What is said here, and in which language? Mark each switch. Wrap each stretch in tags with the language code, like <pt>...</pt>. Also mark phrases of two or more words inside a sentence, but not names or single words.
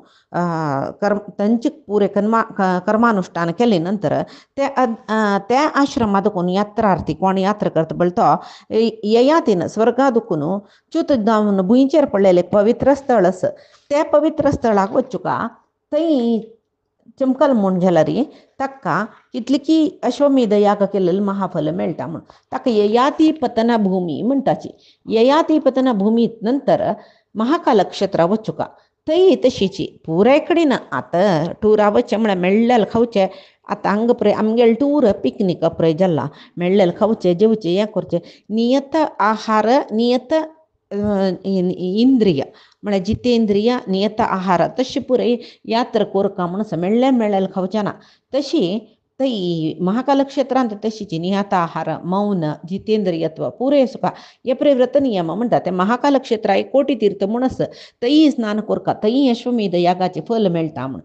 <kok>तांचे पुरे कर्मानुष्ठान केले नंतर त्या आश्रमा दुखून यात्रार्थी कोण यात्रा करता पळय तो ययातीन स्वर्गा दुखून च्युत जावन भुंयचेर पडलेले पवित्र स्थळ आसा त्या पवित्र स्थळाक वचुका थंय चमकल म्हूण जाल्यार ताका कितलीकी अश्वमेध याग केलेले महाफल मेळटा म्हूण ताका ययाती पतना भूमी म्हणटाची. ययाती पतना भूमीत नंतर महाकालक्षेत्रा वचुका थंय तशीची पुराय कडेन आतां टुरा वचचें म्हळ्यार मेळ्ळेलें खावचें आतां हांगा पळय आमगेले टूर पिकनीक पळय जाल्ला मेळ्ळेलें खावचें जेवचें हें करचें नियत आहार नियत इंद्रिय म्हळ्यार जितेंद्रिय नियत आहार तशी पुराय यात्रा कोरका म्हणून मेळ्ळेलें खावचें ना. तशी थंय महाकालक्षेत्रांत तशीची नियत आहार मौन जितेंद्रियत्व पुरे सुका हे पळय व्रत नियम म्हणटा ते महाकालक्षेत्रा एक कोटी तीर्थ म्हूण आसा थंय स्नान कोरका थंय अश्वमेध यागाचें फल मेळटा म्हूण.</kok>